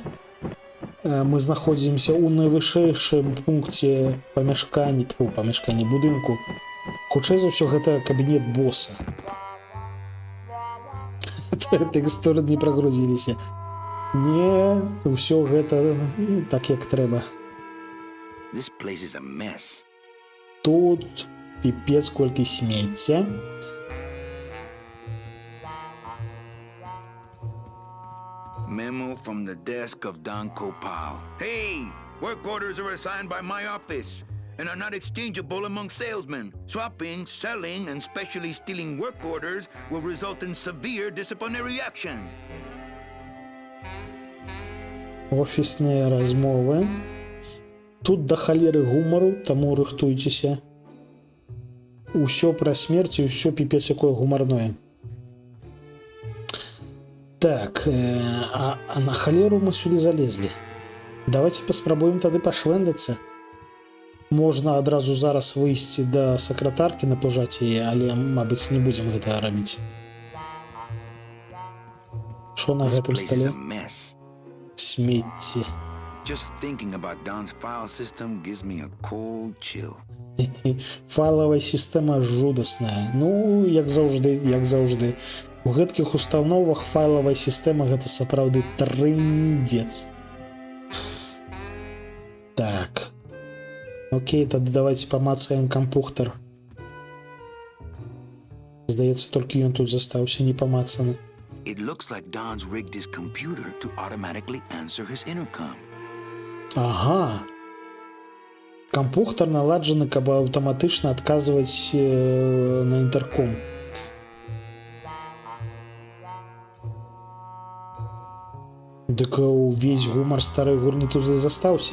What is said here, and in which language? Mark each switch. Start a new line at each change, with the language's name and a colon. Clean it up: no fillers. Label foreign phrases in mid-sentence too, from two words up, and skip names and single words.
Belarusian: Мы знаходзімся ў найвышэйшым пункце памяшкання будынку. Хутчэй за ўсё, гэта кабінет боса. тэкстуры не прагрузіліся. Не, ўсё гэта так, як трэба.
English: This place is a mess.
Belarusian: Тут піпец колькі смецця.
English: Memo from the desk of Don Copal. Hey! Work orders are assigned by my office and are not exchangeable among salesmen. Swapping, selling, and specially stealing work orders will result in severe disciplinary action.
Belarusian: Офісныя размовы. Тут да халеры гумару, таму рыхтуйцеся. Усё пра смерць і ўсё піпец якое гумарное. Так, а на халеру мы сюды залезлі. Давайте паспрабуем тады пашвэндацца. Можна адразу зараз выйсці да сакратаркі, напужаць яе, але, мабыць, не будзем гэта рабіць. Што на
English: This
Belarusian: гэтым
English: place is
Belarusian: стале?
English: a mess.
Belarusian: Смецці.
English: Just thinking about Don's file system gives me a cold chill.
Belarusian: Файлавая сістэма жудасная. Ну, як заўжды, як заўжды. У гэткіх установах файлавая сістэма гэта сапраўды трындзец. Так. Окей, тады давайте памацаем кампухтар. Здаецца, толькі ён тут застаўся не памацаны.
English: It looks like Don's rigged his computer to automatically answer his intercom.
Belarusian: Ага. Кампухтар наладжаны, каб аўтаматычна адказваць на інтэрком. Дык увесь гумар старой гурні тут застаўся.